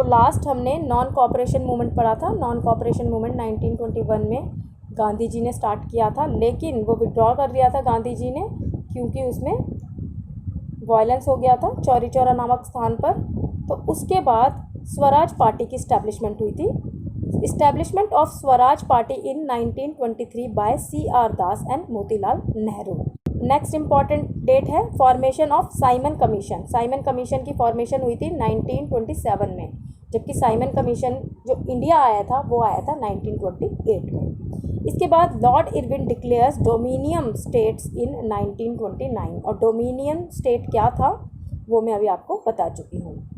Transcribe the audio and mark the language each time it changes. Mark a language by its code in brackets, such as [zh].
[hi] तो लास्ट हमने non cooperation movement पढ़ा था। नॉन कोऑपरेशन मूवमेंट 1921 में गांधी जी ने स्टार्ट किया था, लेकिन वो विड्रॉ कर लिया था गांधी जी ने, क्योंकि उसमें वायलेंस हो गया था चौरी चौरा नामक स्थान पर। तो उसके बाद स्वराज पार्टी की इस्टेब्लिशमेंट हुई थी। [en] Establishment of Swaraj Party in 1923 by C.R. [hi] Das and Motilal Nehru. Next important date है formation of Simon commission. Simon commission की फॉर्मेशन हुई थी 1927 में, जबकि साइमन कमीशन जो इंडिया आया था वो आया था 1928 में। इसके बाद [en] Lord Irwin declares dominion status in 1929, [hi] और डोमिनियन स्टेट क्या था वो मैं अभी आपको बता चुकी हूँ।